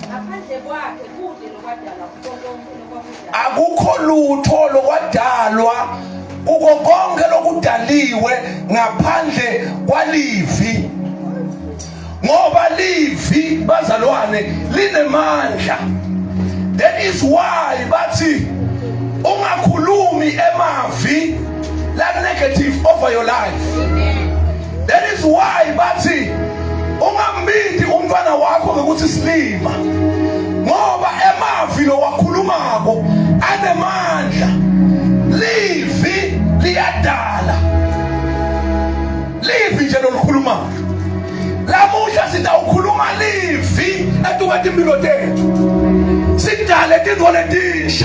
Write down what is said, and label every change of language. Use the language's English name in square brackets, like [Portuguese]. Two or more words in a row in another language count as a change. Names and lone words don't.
[Swati] Akukho lutho lokwadalwa kuko konke lokudaliwe ngaphandle kwalivi ngoba livi bazalwane linemandla. [English] That is why [Swati] bathi ungakhulumi emavi la [English] negative over your life. That is why [Swati] bathi ungambithi umfana wakho ngokuthi silima, ngoba emavi lo wakhulumako anemandla. Livi liyadala, livi nje lolukhulumayo. Lamuhla sitawukhuluma livi etukade impilo tethu, sidale tintfo letisha.